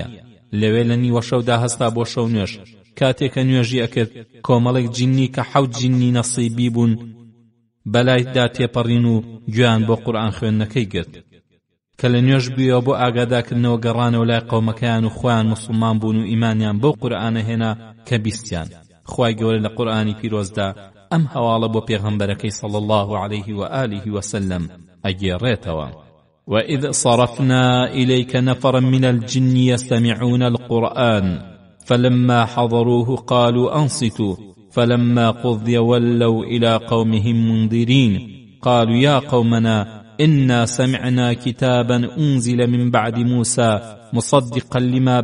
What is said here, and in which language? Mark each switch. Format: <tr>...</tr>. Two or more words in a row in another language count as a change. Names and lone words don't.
<ckb>لەوێ لە نیوە شەودا هەستا بۆ شەو نوێژ. کاتێکە نوێژی ئەکرد کۆمەڵێک جینی کە 7 جینی نەسیبی بوون بەلایدا تێپەڕین و گویان بۆ قورئان خوێندنەکەی گرت. کە لە نوێژ بوویەوە بۆ ئاگادارکردنەوە گەڕانەوە لای قەومەکەیان و خۆیان موسڵمان بوون و ئیمانیان بەو قورئانە هێنا کە بیستیان. خوای گەورە لە قورئانی پیرۆزدا ئەم هەواڵە بۆ پێغەمبەرەکەی</ckb> <ar>صلی الله عليه وآله وسلم</ar> <ckb>ئەگێڕێتەوە.</ckb> <ar>وإذ صرفنا إليك نفرا من الجن يستمعون القرآن فلما حضروه قالوا أنصتوا فلما قضي ولوا إلى قومهم منذرين قالوا يا قومنا إنا سمعنا كتابا أنزل من بعد موسى مصدقا لما</ar>